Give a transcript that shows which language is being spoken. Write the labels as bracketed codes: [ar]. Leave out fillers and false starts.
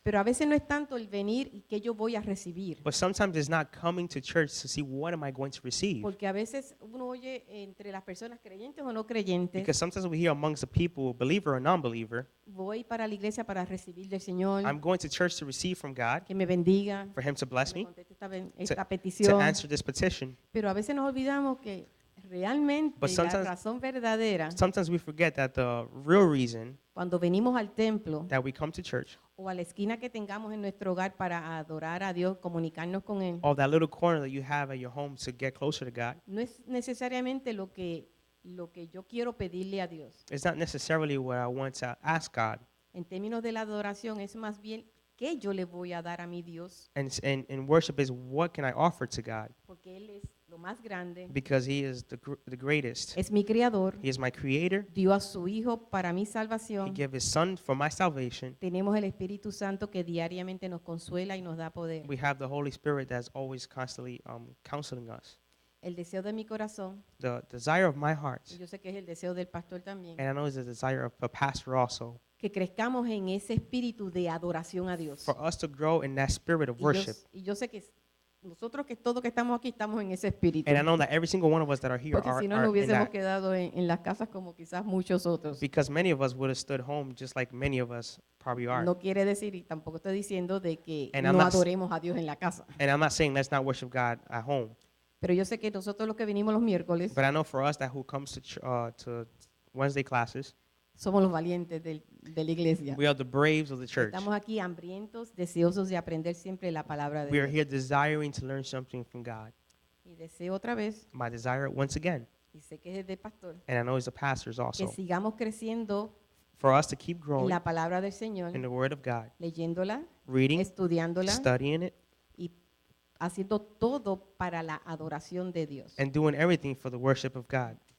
[es] pero a veces no es tanto el venir y qué yo voy a recibir, [en] But sometimes it's not coming to church to see what am I going to receive. [es] porque a veces uno oye entre las personas creyentes o no creyentes, [en] Because sometimes we hear amongst the people, believer or non-believer, [es] voy para la iglesia para recibir del Señor, [en] I'm going to church to receive from God, [es] que me bendiga, [en] for Him to bless [es] me [en] me, [es] conteste esta [en] to [es] petición, [en] answer this petition. [es] pero a veces nos olvidamos que realmente [en] But [es] la [en] sometimes- [es] razón verdadera [en] Sometimes we forget that the real reason [es] cuando venimos al templo [en] that we come to church, [es] o a la esquina que tengamos en nuestro hogar para adorar a Dios, comunicarnos con Él, [en] or that little corner that you have at your home to get closer to God, [es] no es necesariamente lo que yo quiero pedirle a Dios. [en] it's not necessarily what I want to ask God. [es] En términos de la adoración es más bien qué yo le voy a dar a mi Dios, [en] And worship is what can I offer to God? [es] porque Él es lo más grande, [en] Because He is the greatest. [es] es mi creador, [en] He is my creator. [es] dio a su Hijo para mi [en] He [es] salvación. [en] gave His Son for my salvation. [es] Tenemos el Espíritu Santo que diariamente nos consuela y nos da poder. [en] We have the Holy Spirit that's always constantly counseling us. [es] El deseo de mi corazón, [en] The desire of my heart, [es] y yo sé que es el deseo del pastor también, [en] and I know it's the desire of a pastor also, [es] que crezcamos en ese espíritu de adoración a Dios. [en] for us to grow in that spirit of [es] Y yo, [en] worship. [es] y yo sé que nosotros que todos que estamos aquí estamos en ese espíritu. [en] And I know that every single one of us that are here [es] Porque [en] are, [es] si no, [en] are [es] nos [en] in [es] hubiésemos [en] that. [es] quedado en las casas como quizás muchos otros. [en] Because many of us would have stood home just like many of us probably are. [es] No quiere decir, y tampoco estoy diciendo de que [en] And I'm [es] no [en] not s- [es] adoremos a Dios en la casa. [en] And I'm not saying let's not worship God at home. [es] Pero yo sé que nosotros los que venimos los miércoles [en] But I know for us that who comes to Wednesday classes, [es] somos los valientes de la iglesia. [en] we are the braves of the church. [es] Estamos aquí hambrientos, deseosos de aprender siempre la palabra de [en] We are [es] Dios. [en] here desiring to learn something from God. [es] Y deseo otra vez, [en] My desire once again, [es] y sé que es de pastor, [en] and I know as the pastors [es] que [en] also, [es] sigamos creciendo [en] for us to keep [es] en [en] growing [es] la palabra del Señor, [en] in the Word of God, [es] leyéndola, [en] reading, [es] estudiándola [en] studying it, [es] y haciendo todo para la adoración de Dios. [en] and doing everything for the worship of God.